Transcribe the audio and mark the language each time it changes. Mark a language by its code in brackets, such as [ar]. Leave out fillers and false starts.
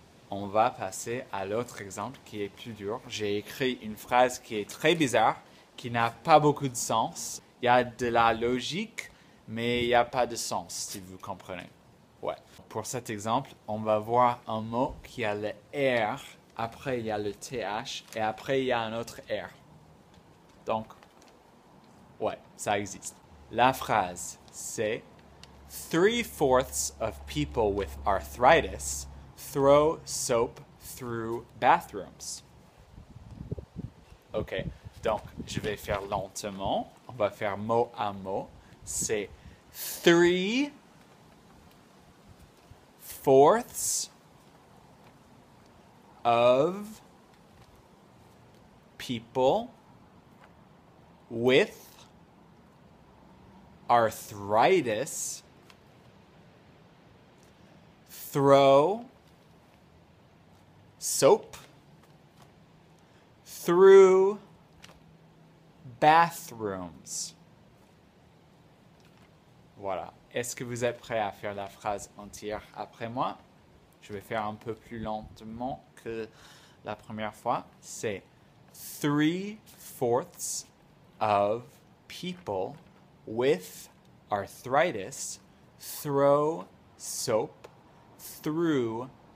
[fr] On va passer à l'autre exemple qui est plus dur. J'ai écrit une phrase qui est très bizarre, qui n'a pas beaucoup de sens. Il y a de la logique, mais il n'y a pas de sens, si vous comprenez. Ouais. Pour cet exemple, on va voir un mot qui a le R, après il y a le TH, et après il y a un autre R. Donc, ouais, ça existe. La phrase, c'est [en] "3/4 of people with arthritis throw soap through bathrooms." [fr] Ok, donc je vais faire lentement. On va faire mot à mot. [en] C'est 3/4 of people with arthritis throw soap through bathrooms. [fr] Voilà. Est-ce que vous êtes prêt à faire la phrase entière après moi? Je vais faire un peu plus lentement que la première fois. [en] C'est 3/4 of people with arthritis throw soap through